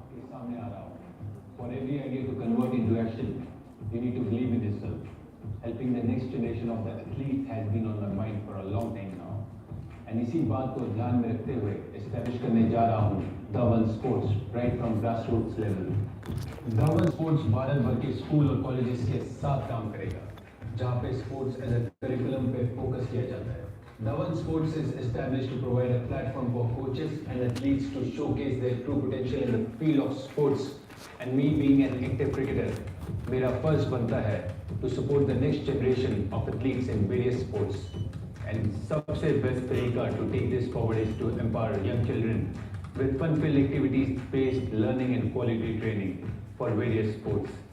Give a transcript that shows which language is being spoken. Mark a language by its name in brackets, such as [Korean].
[English] For every idea to convert into action, you need to believe in yourself. Helping the next generation of the athletes has been on my mind for a long time now. [Hindi] And इसी बात को ध्यान में रखते हुए establish करने जा रहा हूँ Dhawan Sports [English] right from grassroots level. [Hindi] Dhawan Sports Bharat भर के स्कूल और कॉलेजेस के साथ काम करेगा, जहाँ पे [English] sports as a curriculum [Hindi] पे फोकस किया जाता है. [English] Dhawan Sports is established to provide a platform for coaches and athletes to showcase their true potential in the field of sports. And me being an active cricketer, [Hindi] मेरा फर्ज बनता है [English] to support the next generation of athletes in various sports. And [Hindi] सबसे [English] best [Hindi] तरीका [English] to take this forward is to empower young children with fun-filled activities-based learning and quality training for various sports.